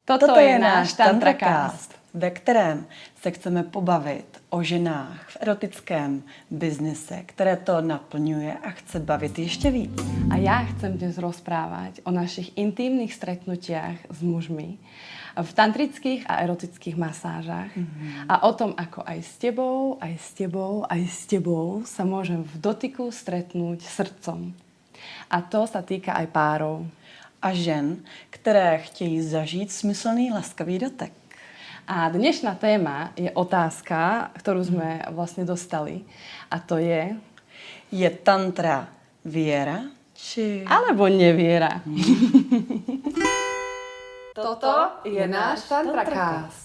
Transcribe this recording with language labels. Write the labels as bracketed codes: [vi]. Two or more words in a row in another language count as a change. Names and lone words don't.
[sk] Toto je náš Tantracast, [cs] ve kterém se chceme pobavit o ženách v erotickém biznise, které to naplňuje a chce bavit ještě víc. [sk] A ja chcem dnes rozprávať o našich intímnych stretnutiach s mužmi v tantrických a erotických masážach a o tom, ako aj s tebou, aj s tebou, aj s tebou sa môžem v dotyku stretnúť srdcom. A to sa týka aj párov. [cs] A žen, které chtějí zažít smyslný laskavý dotek. [sk] A dnešná téma je otázka, ktorú sme vlastne dostali. A to je... Je tantra viera, či... Alebo neviera. Toto je náš Tantracast.